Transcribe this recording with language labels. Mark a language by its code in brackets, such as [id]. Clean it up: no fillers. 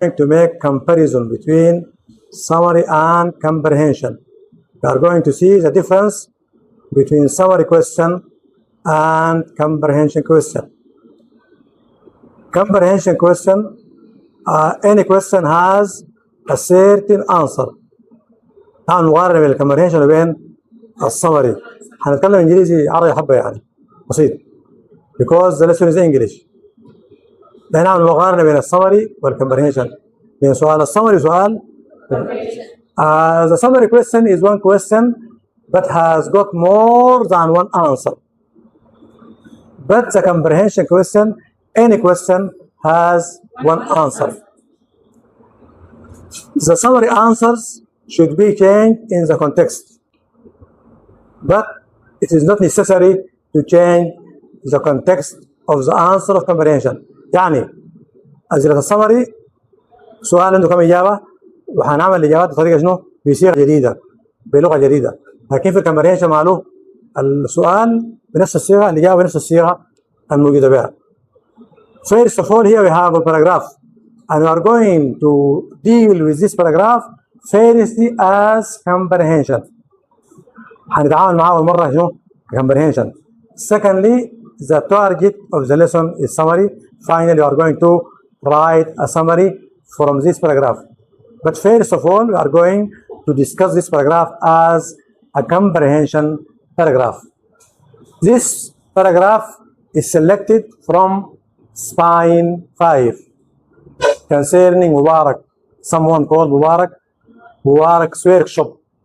[en] to make comparison between summary and comprehension. We are going to see the difference between summary question and comprehension question. Comprehension question, any question has a certain answer. [ar] نحن نقارن بين الكمبريهنشن وبين السمري. هنتكلم انجليزي عربي حبه يعني بسيط. [en] Because the lesson is English. [ar] نحن نقارن بين السمري والكمبريهنشن. بين سؤال السمري وسؤال. [en] The summary question is one question that has got more than one answer. But the comprehension question, any question has one answer. The summary answers should be changed in the context, but it is not necessary to change the context of the answer of comprehension. [ar] يعني أسئلة السمري سؤال عنده كم إجابة وهنعمل الإجابات بطريقة شنو؟ بصيغة جديدة بلغة جديدة. لكن في الكمبريهنشن معلوم السؤال بنفس الصيغة الإجابة بنفس الصيغة الموجودة بها. [en] First of all, here we have a paragraph, and we are going to deal with this paragraph firstly as comprehension. [ar] هنتعامل معاه أول مرة شنو؟ comprehension. [en] Secondly, the target of the lesson is summary. Finally, we are going to write a summary from this paragraph. But first of all, we are going to discuss this paragraph as a comprehension paragraph. This paragraph is selected from spine 5 concerning Mubarak, someone called Mubarak's workshop.